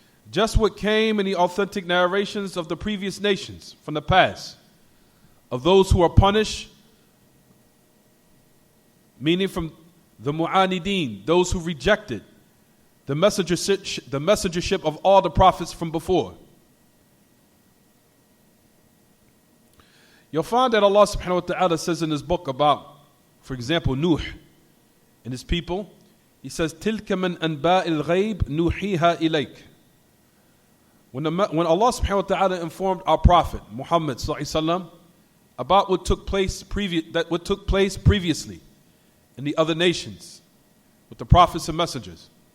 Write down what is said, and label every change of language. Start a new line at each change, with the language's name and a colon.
English: Just what came in the authentic narrations of the previous nations from the past, of those who are punished, meaning from the mu'anideen, those who rejected the messengership of all the prophets from before. You'll find that Allah subhanahu wa ta'ala says in his book about, for example, Nuh and his people.
Arabic: He says, تِلْكَ مِنْ أَنْبَاءِ الْغَيْبِ نُوحِيهَا إِلَيْكَ.
English: When Allah subhanahu wa ta'ala informed our Prophet, Muhammad sallallahu alaihi wasallam, about what took place previously in the other nations with the prophets and messengers.